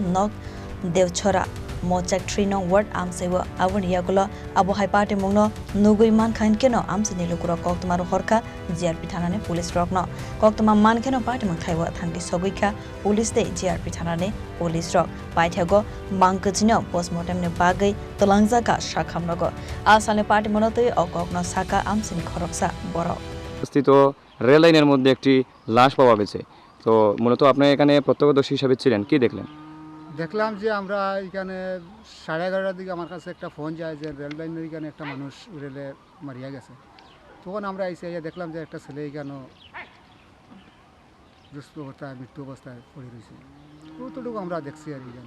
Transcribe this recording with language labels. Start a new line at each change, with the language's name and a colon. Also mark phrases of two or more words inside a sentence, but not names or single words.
Kok Borok: Nog Devchora Mochak 3 nong word Amchaini Aboni Yakulo Abohai Patimung no Nogo Mankhe keno Amchaini lukura Koktwma ro horka GRP Thanani police rokno Koktwma Mankhe no Patimung Thaio Thangwi Sogwikha police te GRP Thanani police rok Paithago Mangkwthwino Mortemni Bagwi Twlangjakha Sakham Nogo Asalne Patimung te Okokno Saka Amchaini Khoroksa boro
Bangla: স্থিত রেল লাইনের মধ্যে একটি লাশ পাওয়া গেছে তো মূলত আপনি এখানে প্রত্যক্ষদর্শী হিসেবে ছিলেন কি দেখলেন দেখলাম যে আমরা এখানে 11:30টার দিকে আমার কাছে একটা ফোন যায় যে রেল লাইনের এখানে একটা মানুষ রেলে মারিয়া গেছে তখন আমরা এসে দেখলাম যে একটা ছেলে এখানে দুষ্ট অবস্থায় মৃত্যু অবস্থায় পড়ে রয়েছে ততটুকু আমরা দেখছি আর এখানে